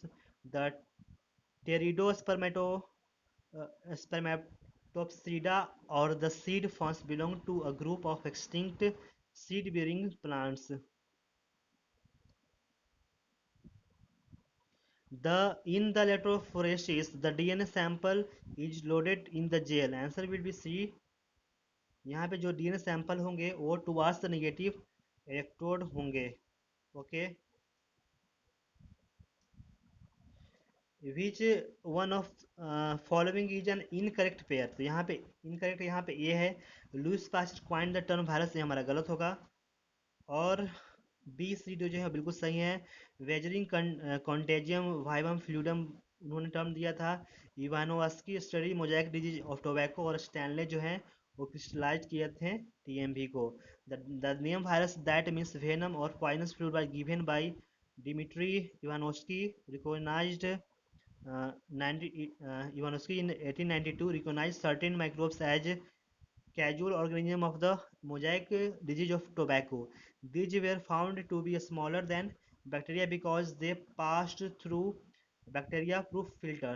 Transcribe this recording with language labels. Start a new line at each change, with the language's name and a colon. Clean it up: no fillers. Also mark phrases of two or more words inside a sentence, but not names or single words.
English: The pteridospermato Spermatopsida or the seed ferns belong to a group of extinct seed-bearing plants. In the electrophoresis, the DNA sample is loaded in the gel. Answer will be C.
Hindi: यहाँ पे जो
English: DNA sample
Hindi: होंगे वो
English: towards the negative electrode
Hindi: होंगे. ओके.
English: which one of following is an incorrect pair.
Hindi: तो यहाँ पे इनकरेक्ट यहाँ पे ये है, लुइस पास्चर
English: coined the term virus,
Hindi: ये हमारा गलत होगा. और बी सी डी जो है बिल्कुल सही है. वेजरिंग
Latin: contagium vivum fluidum
Hindi: उन्होंने टर्म दिया था. इवानोवास्की
English: study mosaic disease of tobacco,
Hindi: और स्टैनले जो है वो क्रिस्टलाइज किए थे टीएमवी को.
English: the name virus that means venom और poisonous fluid by given by Dmitri Ivanovsky recognized 90 Ivanovsky in 1892 recognized certain microbes as casual organism of the mosaic disease of tobacco. These were found to be smaller than bacteria because they passed through bacteria-proof filters.